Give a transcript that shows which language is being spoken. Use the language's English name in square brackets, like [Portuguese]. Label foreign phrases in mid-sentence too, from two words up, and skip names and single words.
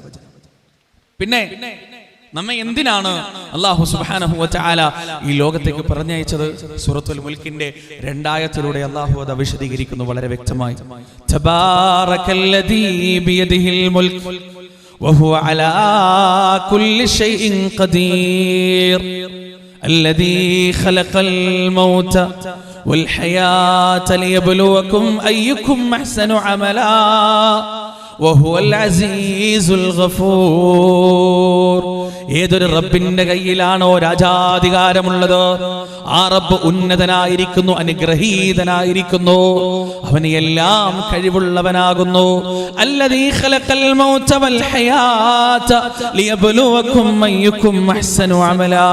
[Malayalam] പിന്നെ നമ്മെ എന്തിനാണ് അല്ലാഹു [Arabic] سبحانه وتعالى [Malayalam] ഈ ലോകത്തേക്ക് പറഞ്ഞയച്ചത്? സൂറത്തുൽ മുൽക്കിന്റെ 2 ആയത്തിലൂടെ അല്ലാഹു അത് വിശദീകരിക്കുന്നു വളരെ വ്യക്തമായി. [Arabic] تبارك الذي بيده الملك وهو على كل شيء قدير الذي خلق الموت والحياة ليبلوكم أيكم أحسن عملا وهو العزيز الغفور. [Malayalam] ഏതൊരു റബ്ബിന്റെ കയ്യിലാണോ രാജാധികാരമുള്ളത്, ആ റബ്ബ് ഉന്നതനായിരിക്കുന്നു, അനുഗ്രഹീതനായിരിക്കുന്നു, അവന് എല്ലാം കഴിവുള്ളവനാകുന്നു. [Arabic] الذي خلق الموت والحياة ليبلوكم أيكم أحسن عملا.